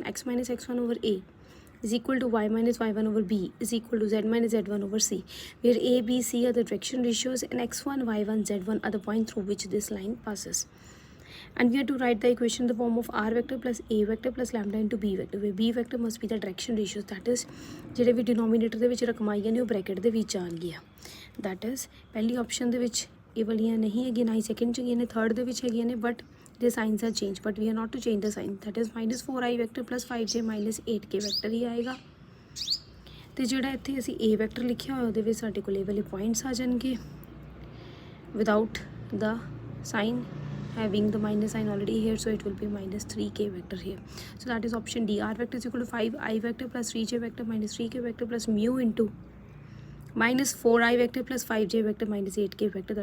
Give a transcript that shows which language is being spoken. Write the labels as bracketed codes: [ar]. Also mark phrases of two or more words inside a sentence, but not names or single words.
[en] X minus x1 over A is equal to y minus y1 over b is equal to z minus z1 over c, where a, b, c are the direction ratios and x1, y1, z1 are the point through which this line passes. And we have to write the equation in the form of r vector plus a vector plus lambda into b vector, where b vector must be the direction ratios, that is [pa] ਜਿਹੜੇ ਵੀ denominator ਦੇ ਵਿੱਚ ਰਕਮਾਂ ਆਈਆਂ ਨੇ ਉਹ bracket ਦੇ ਵਿੱਚ ਆਣਗੀਆਂ. [en] that is [pa] ਪਹਿਲੀ option ਦੇ ਵਿੱਚ ਇਹ ਵਾਲੀਆਂ ਨਹੀਂ ਹੈਗੀਆਂ, ਨਾ ਹੀ second ਚ ਹੈਗੀਆਂ ਨੇ, third ਦੇ ਵਿੱਚ ਹੈਗੀਆਂ ਨੇ, [en] but the signs are changed, but we are not to change the sign. That is minus 4i vector plus 5j minus 8k vector [hi] ही आएगा. [pa] ਤੇ ਜਿਹੜਾ ਇੱਥੇ ਅਸੀਂ [en] a vector [pa] ਲਿਖਿਆ ਹੋਇਆ ਉਹਦੇ ਵਿੱਚ ਸਾਡੇ ਕੋਲ ਇਹ ਵਾਲੇ points ਆ ਜਾਣਗੇ [en] without the sign, having the minus sign already here, so it will be minus 3k vector here. So that is option D. R vector is equal to 5i vector plus 3j vector minus 3k vector plus mu into minus 4i vector plus 5j vector minus 8k vector.